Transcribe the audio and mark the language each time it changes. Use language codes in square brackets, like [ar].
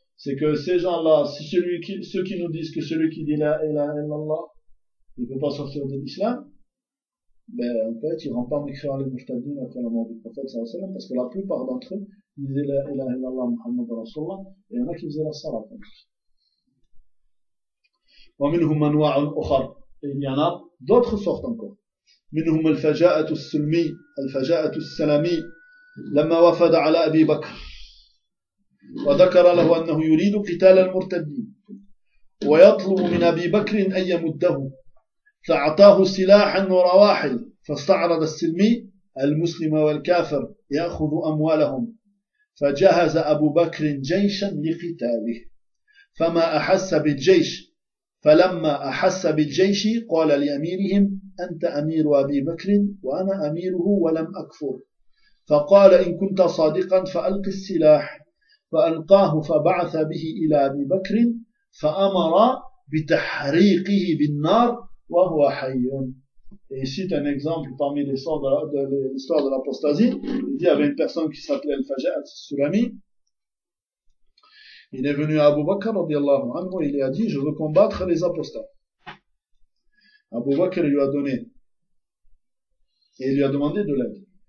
[fr] C'est que ces gens-là, si ceux qui nous disent que celui qui dit la ilaha illallah, il ne peut pas sortir de l'islam, ben, en fait, ils ne rendent pas mécréant les mouchtadines après la mort du prophète, sallallahu alayhi wa sallam, parce que la plupart d'entre eux disaient la ilaha illallah Muhammad Rasulallah, et il y en a qui faisaient la salat. [ar] وَمِنْهُمْ أَنْوَاعٌ أُخَرَ. [fr] Et il y en a d'autres sortes encore. [ar] مِنْهُمْ الْفَجَاءَةُ السُّلْمِيِّ الْفَجَاءَةُ السَّلَامِيِّ لَمَّا وَفَدَ عَلَى أَبِي بَكْرَ وَذَكَرَ لَهُ أَنَّهُ يُرِيدُ قِتَالَ الْمُرْتَدِينَ وَيَطْلُبُ مِنْ أَبِي بَكْرٍ أَنْ يَمُدَّهُ فأعطاه سلاحا ورواحل فاستعرض السلمي المسلم والكافر يأخذ أموالهم فجهز أبو بكر جيشا لقتاله فما أحس بالجيش فلما أحس بالجيش قال لأميرهم أنت أمير أبي بكر وأنا أميره ولم أكفر فقال إن كنت صادقا فألقي السلاح فألقاه فبعث به إلى أبي بكر فأمر بتحريقه بالنار وهو حي. [fr] Et il cite un exemple parmi les sorts de l'histoire de l'apostasie. Il dit, il y avait une personne qui s'appelait Al-Faja'at Sulami. Il est venu à Abu Bakr, radiallahu anhu, et il lui a dit, je veux combattre les apostats. Abu Bakr lui a donné, et il lui a demandé de l'aide.